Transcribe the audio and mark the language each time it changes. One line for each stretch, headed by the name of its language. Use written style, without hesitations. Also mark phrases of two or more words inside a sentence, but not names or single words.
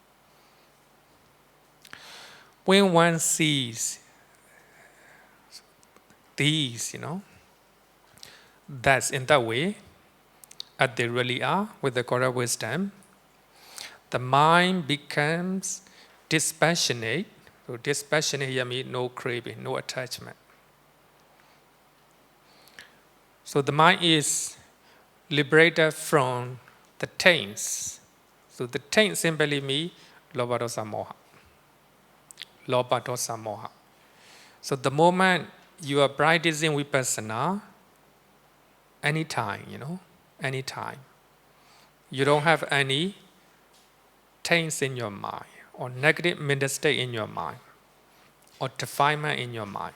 English: When one sees these, that's in that way, as they really are, with the correct wisdom, the mind becomes dispassionate. So dispassionate here means no craving, no attachment. So the mind is liberated from the taints. So the taint simply means
Pali: lobha dosa moha. Lobha dosa moha.
English: So the moment you are practicing vipassana, anytime, anytime, you don't have any taints in your mind, or negative mental state in your mind, or defilement in your mind.